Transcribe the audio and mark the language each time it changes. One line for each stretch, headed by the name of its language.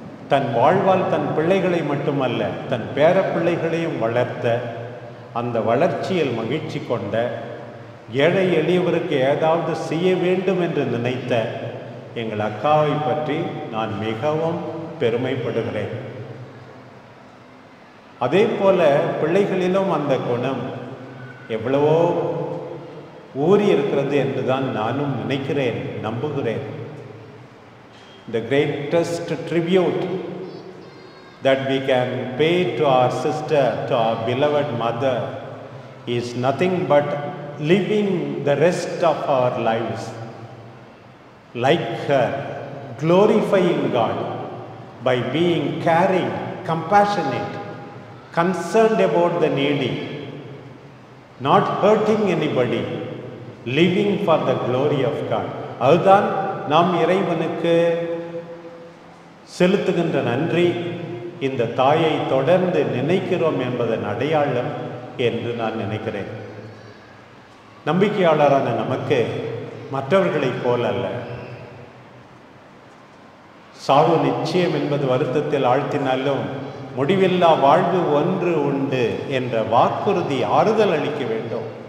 Tamil: தன் வாழ்வால் தன் பிள்ளைகளை மட்டுமல்ல தன் பேர பிள்ளைகளையும் வளர்த்த, அந்த வளர்ச்சியில் மகிழ்ச்சி கொண்ட, ஏழை எளியவருக்கு ஏதாவது செய்ய வேண்டும் என்று நினைத்த எங்கள் அக்காவை பற்றி நான் மிகவும் பெருமைப்படுகிறேன். அதே போல பிள்ளைகளிலும் அந்த குணம் எவ்வளவோ ஊறி இருக்கிறது என்றுதான் நானும் நினைக்கிறேன், நம்புகிறேன்.
English: The greatest tribute that we can pay to our sister, to our beloved mother, is nothing but living the rest of our lives like her, glorifying God by being caring, compassionate, concerned about the needy, not hurting anybody, living for the glory of God.
Tamil: அதுதான் நாம் இறைவனுக்கு செலுத்துகின்ற நன்றி. இந்த தாயை தொடர்ந்து நினைக்கிறோம் என்பதன் அடையாளம் என்று நான் நினைக்கிறேன். நம்பிக்கையாளரான நமக்கு மற்றவர்களைப் போல அல்ல, சாவு நிச்சயம் என்பது வருத்தத்தில் ஆழ்த்தினாலும் முடிவில்லா வாழ்வு ஒன்று உண்டு என்ற வாக்குறுதி ஆறுதல் அளிக்க வேண்டும்.